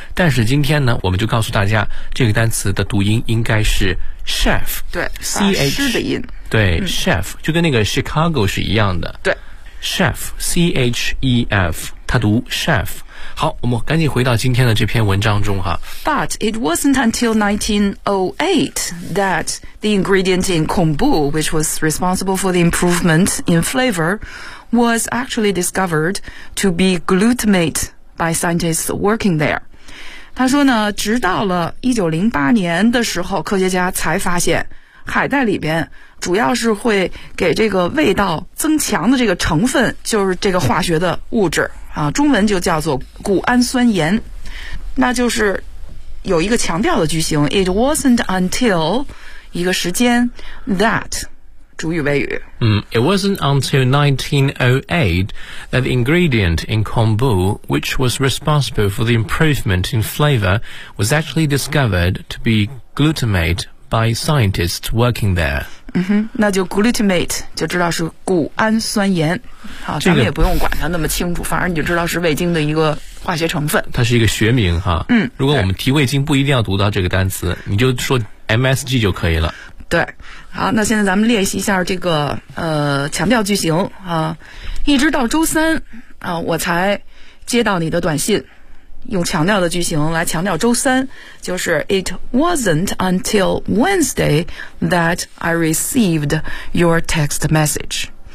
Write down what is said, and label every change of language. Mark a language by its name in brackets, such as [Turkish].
[Chinese] 但是今天呢，我们就告诉大家，这个单词的读音应该是 chef，对，ch 的音，对、chef 就跟那个 Chicago 是一样的，对，chef c h e f， 它读 chef。好，我们赶紧回到今天的这篇文章中哈。 [English] But it wasn't until 1908 that the ingredient in kombu, which was responsible for the improvement in flavor, was actually discovered to be glutamate by scientists working there. [Chinese] 他说呢，直到了1908年的时候，科学家才发现海带里边主要是会给这个味道增强的这个成分，就是这个化学的物质啊，中文就叫做谷氨酸盐，那就是有一个强调的句型 [English] It wasn't until [Chinese] 一个时间 that 主语谓语 [English] It wasn't until 1908 that the ingredient in kombu which was responsible for the improvement in flavor was actually discovered to be glutamate by scientists working there [Chinese] 那就 glutamate 就知道是谷氨酸盐好、咱们也不用管它那么清楚反而你就知道是味精的一个化学成分它是一个学名哈如果我们提味精不一定要读到这个单词你就说 MSG 就可以了对好那现在咱们练习一下这个强调句型啊一直到周三啊我才接到你的短信用强调的句型来强调周三就是 [English] It wasn't until Wednesday that I received your text message